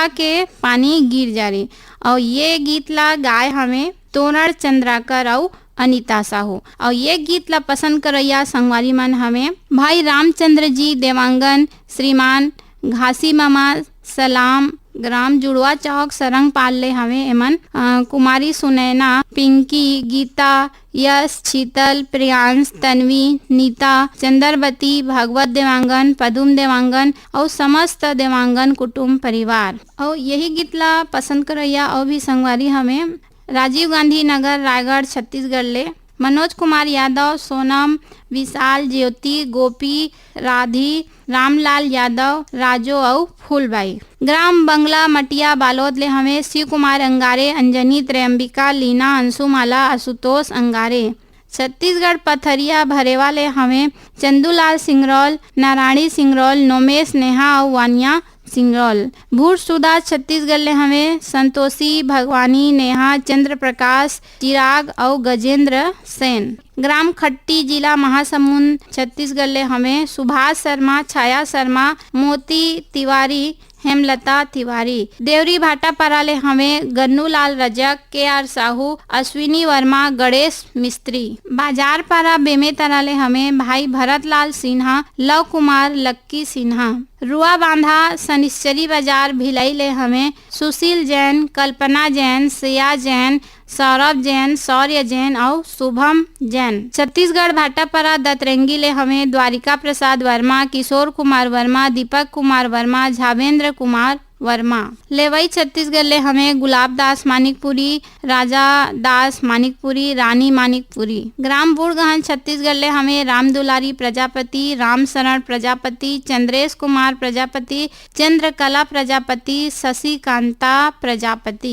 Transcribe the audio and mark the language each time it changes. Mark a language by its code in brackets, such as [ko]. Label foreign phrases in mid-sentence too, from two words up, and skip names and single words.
[hne] के पानी गिर जारी और ये गीत ला गाय हमें तोरण चंद्राकर और अनीता साहू और ये गीत ला पसंद करैया संगवारी मन हमें भाई रामचंद्र जी देवांगन, श्रीमान घासी मामा, सलाम, ग्राम जुड़वा चौक, सरंग पाल ले हवे एमन। कुमारी सुनैना, पिंकी, गीता, यश, शीतल, प्रियांश, तन्वी, नीता, चंद्रवती, भगवत देवांगन, पदुम देवांगन और समस्त देवांगन कुटुंब परिवार। और यही गीत ला पसंद करैया और भी संगवारी हमें राजीव गांधी नगर, रायगढ़, छत्तीसगढ़ ले मनोज कुमार यादव, सोनम, विशाल, ज्योति, गोपी, राधी, रामलाल यादव, राजो और फूलबाई। ग्राम बंगला, मटिया, बालोद ले हमें शिव कुमार अंगारे, अंजनी, त्रयंबिका, लीना, अंशुमाला, आशुतोष अंगारे। छत्तीसगढ़ पथरिया भरेवा ले हमें चंदूलाल सिंगरौल, नारायणी सिंगरौल, नोमेश, नेहा और वानिया सिंगरौल। भूरसुदा छत्तीसगढ़ ले हमें संतोषी, भगवानी, नेहा, चंद्र प्रकाश, चिराग और गजेंद्र सेन। ग्राम खट्टी, जिला महासमुंद, छत्तीसगढ़ ले हमें सुभाष शर्मा, छाया शर्मा, मोती तिवारी, हेमलता तिवारी। देवरी भाटापारा ले हमें गन्नूलाल रजक, के.आर. साहू, अश्विनी वर्मा, गणेश मिस्त्री। बाजार पारा बेमेतरा ले हमें भाई भरतलाल सिन्हा, लव कुमार, लक्की सिन्हा। रुआ बांधा शनिश्चरी बाजार भिलाई ले हमें सुशील जैन, कल्पना जैन, श्रेया जैन, सौरभ जैन, शौर्य जैन और शुभम जैन। छत्तीसगढ़ भाटापारा दतरंगी ले हमें द्वारिका प्रसाद वर्मा, किशोर कुमार वर्मा, दीपक कुमार वर्मा, झावेंद्र कुमार वर्मा। लेवई छत्तीसगढ़ ले हमें गुलाब दास मानिकपुरी, राजा दास मानिकपुरी, रानी मानिकपुरी। ग्राम बूढ़गहन छत्तीसगढ़ ले हमें राम दुलारी प्रजापति, राम शरण प्रजापति, चंद्रेश कुमार प्रजापति, चंद्रकला प्रजापति, शशिकांता प्रजापति।